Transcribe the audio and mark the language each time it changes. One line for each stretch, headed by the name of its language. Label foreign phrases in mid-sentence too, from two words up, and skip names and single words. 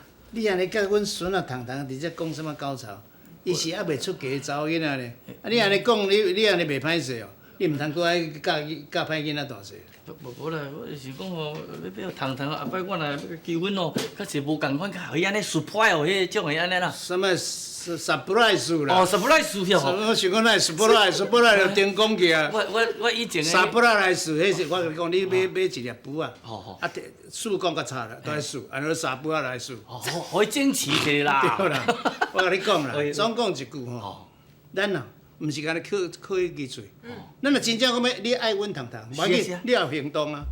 Min Nan Chinese: 你安尼甲阮孙啊糖糖伫遮讲什么高潮？伊是还袂出嫁查某囡仔呢。啊，你安尼讲，你安尼袂歹势哦。你毋通搁爱教歹囡仔大势。无啦，我是讲吼，要糖糖后摆我若要求婚哦，较是无共款，较互伊安尼 surprise 哦，迄种的安尼啦。什么 surprise 啦？哦 ，surprise 哟。我想讲那 surprise 就顶讲去啊。我以前。 surprise 迄是我跟你讲，你买一粒布啊。好。啊，数讲较差啦，都爱数，安尼三布仔来数。哦，互伊整齐一下啦。对啦，我甲你讲啦，总讲一句吼，咱啊。毋是干那靠一支嘴，咱若真正讲要你爱阮糖糖，无要紧，你要有行动啊。